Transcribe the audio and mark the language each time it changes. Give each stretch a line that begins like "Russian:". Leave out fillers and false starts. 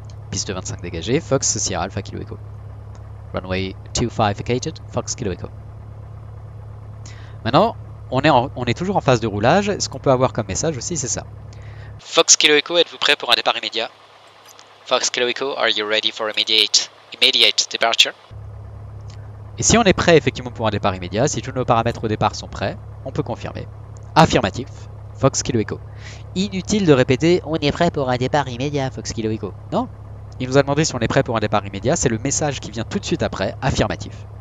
French: Piste 25 dégagée, Fox Sierra Alpha Kilo Echo.
English: Runway 25 vacated, Fox Kilo Echo.
French: Maintenant, on est toujours en phase de roulage. Ce qu'on peut avoir comme message aussi, c'est ça. Fox Kilo Echo, êtes-vous prêt pour un départ immédiat?
English: Fox Kilo Echo, are you ready for immediate departure?
French: Et si on est prêt effectivement pour un départ immédiat, si tous nos paramètres au départ sont prêts, on peut confirmer. Affirmatif, Fox Kilo Echo. Inutile de répéter, on est prêt pour un départ immédiat, Fox Kilo Echo. Non, il nous a demandé si on est prêt pour un départ immédiat, c'est le message qui vient tout de suite après, affirmatif.